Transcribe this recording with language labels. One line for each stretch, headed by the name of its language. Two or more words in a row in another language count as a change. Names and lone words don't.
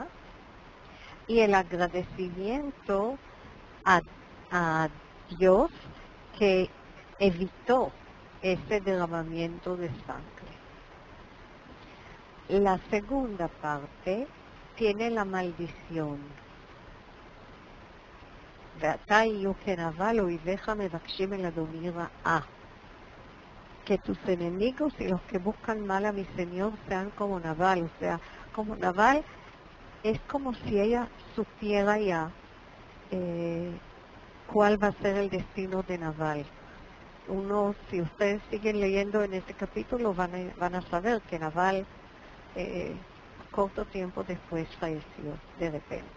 Spanish: Y el agradecimiento a Dios que evitó ese derramamiento de sangre. La segunda parte tiene la maldición.
Hebrew: ואתה יהיו כנבל אויביך מבקשים אל אדוני רעה.
Spanish: Que tus enemigos y los que buscan mal a mi Señor sean como Nabal. O sea, como Nabal es como si ella supiera ya cuál va a ser el destino de Nabal. Si ustedes siguen leyendo en este capítulo van a saber que Nabal corto tiempo después falleció de repente.